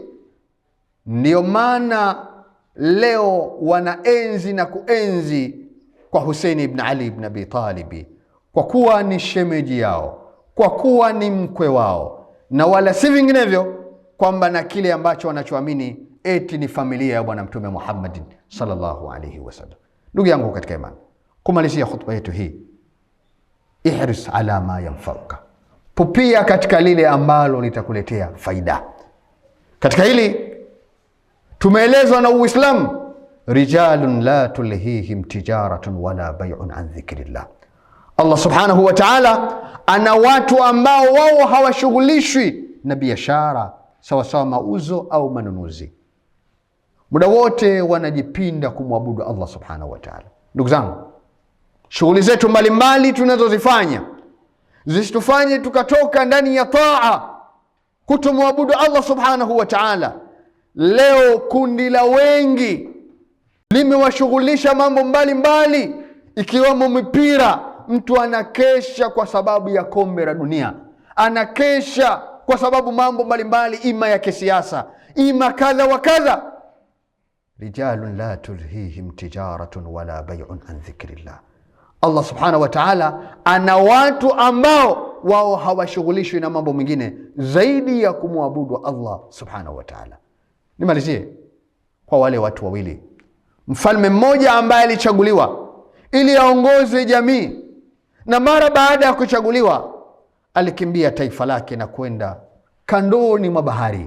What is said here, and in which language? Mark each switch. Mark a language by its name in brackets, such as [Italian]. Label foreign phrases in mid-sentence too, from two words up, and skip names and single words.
[Swahili] Ndiyo maana leo wanaenzi na kuenzi kwa Husaini ibn Ali ibn Abi Talib, kwa kuwa ni shemeji yao, kwa kuwa ni mkwe wao, na wala si vinginevyo kwamba na kile ambacho wanachoamini eti ni familia ya bwana mtume Muhammadin [Arabic] صلى الله عليه وسلم. [Swahili] Ndugu yangu katika imani, kumalizia khutba yetu hii, [Arabic] احرص على ما ينفعك, [Swahili] pupia katika lile ambalo litakuletea faida. Katika hili tumeelezwa na Uislamu, [Arabic] رجال لا تلهيهم تجارة ولا بيع عن ذكر الله. [Swahili] Allah [Arabic] سبحانه وتعالى [Swahili] ana watu ambao wao hawashughulishwi na biashara, sawa sawa mauzo au manunuzi. muda wote wanajipinda kumwabudu Allah [Arabic] سبحانه وتعالى. [Swahili] Ndugu zangu, shughuli zetu mbalimbali tunazozifanya zisitufanye tukatoka ndani ya taa kutomwabudu Allah [Arabic] سبحانه وتعالى. [Swahili] Leo kundi la wengi limewashughulisha mambo mbalimbali, ikiwemo mipira. Mtu anakesha kwa sababu ya kombe la dunia, anakesha kwa sababu mambo mbalimbali, ima ya kisiasa, ima kadha wa kadha. [Arabic] رجال لا تلهيهم تجارة ولا بيع عن ذكر الله. [Swahili] Allah [Arabic] سبحانه وتعالى [Swahili] ana watu ambao wao hawashughulishwi na mambo mengine zaidi ya kumwabudu Allah [Arabic] سبحانه وتعالى. [Swahili] Nimalizie kwa wale watu wawili. Mfalme mmoja ambaye alichaguliwa ili aongoze jamii, na mara baada ya kuchaguliwa alikimbia taifa lake na kwenda kandoni mwa bahari.